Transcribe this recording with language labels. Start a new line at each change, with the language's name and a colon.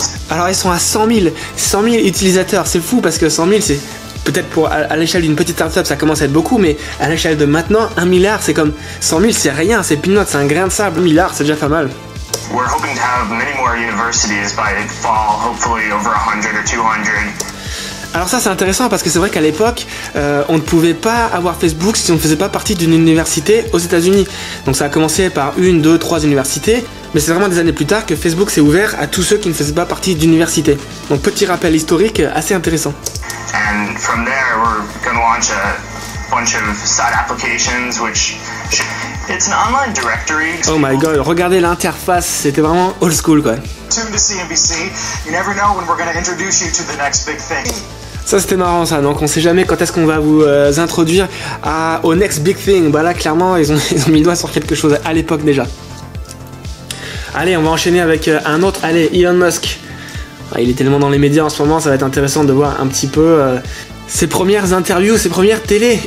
French: Alors ils sont à 100 000 utilisateurs, c'est fou parce que 100 000 c'est peut-être pour à l'échelle d'une petite startup ça commence à être beaucoup, mais à l'échelle de maintenant, 1 milliard c'est comme 100 000 c'est rien, c'est peanuts, c'est un grain de sable. 1 milliard c'est déjà pas mal.
English: We're hoping to have many more universities by fall, hopefully over 100 or 200.
French: Alors ça c'est intéressant parce que c'est vrai qu'à l'époque on ne pouvait pas avoir Facebook si on ne faisait pas partie d'une université aux États-Unis. Donc ça a commencé par 1, 2, 3 universités, mais c'est vraiment des années plus tard que Facebook s'est ouvert à tous ceux qui ne faisaient pas partie d'université. Donc petit rappel historique assez intéressant.
English: And from there we're going to launch a bunch of side applications which it's an online directory. Oh my god,
French: regardez l'interface, c'était vraiment
English: old school
French: quoi.
English: Tune to CNBC. You never know when we're going to introduce you to the next big thing.
French: Ça c'était marrant ça, donc on sait jamais quand est-ce qu'on va vous introduire au
English: next big thing.
French: Bah là clairement ils ont mis le doigt sur quelque chose à l'époque déjà. Allez, on va enchaîner avec un autre, allez, Elon Musk. Il est tellement dans les médias en ce moment, ça va être intéressant de voir un petit peu ses premières interviews, ses premières télés.